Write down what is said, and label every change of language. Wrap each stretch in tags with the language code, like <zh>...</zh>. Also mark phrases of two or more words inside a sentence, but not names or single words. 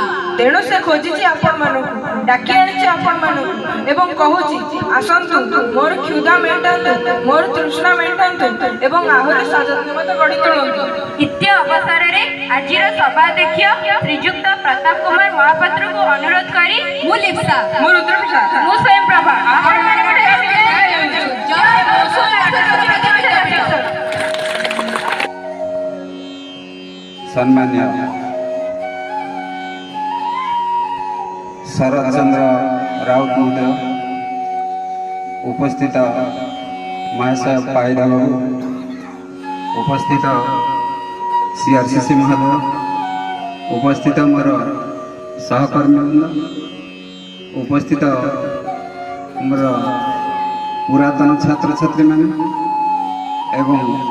<or>ତେଣୁ ସେ ଖୋଜିଛି ଆପଣମାନଙ୍କୁ, ଡାକି ଆଣିଛି ଆପଣମାନଙ୍କୁ ଏବଂ କହୁଛି ଆସନ୍ତୁ, ମୋର କ୍ଷୁଧା ମେଣ୍ଟାନ୍ତୁ, ମୋର ତୃଷ୍ଣା ମେଣ୍ଟାନ୍ତୁ ଏବଂ ଆହୁରି ସଚେତନତା ଗଢ଼ି ତୋଳନ୍ତୁ। ଇତ୍ୟ ଅବସରରେ ଆଜିର ସଭାଧ୍ୟକ୍ଷ ଶ୍ରୀଯୁକ୍ତ ପ୍ରତାପ କୁମାର ମହାପାତ୍ରଙ୍କୁ ଅନୁରୋଧ କରି ମୁଁ ଲିପ୍ସା, ମୁଁ ରୁଦ୍ରପ୍ରସାଦ, ମୁଁ ସ୍ୱୟଂପ୍ରଭା ସମ୍ମାନ୍ୟ ଶରଦ ଚନ୍ଦ୍ର ରାଉତ ମହୋଦୟ, ଉପସ୍ଥିତ ମହେଶ ପାଇରା ବାବୁ, ଉପସ୍ଥିତ ସିଆରସିସି ମହୋଦୟ, ଉପସ୍ଥିତ ମୋର ସହକର୍ମୀ ବୃନ୍ଦ, ଉପସ୍ଥିତ ମୋର ପୁରାତନ ଛାତ୍ର ଛାତ୍ରୀ ମାନେ ଏବଂ</or>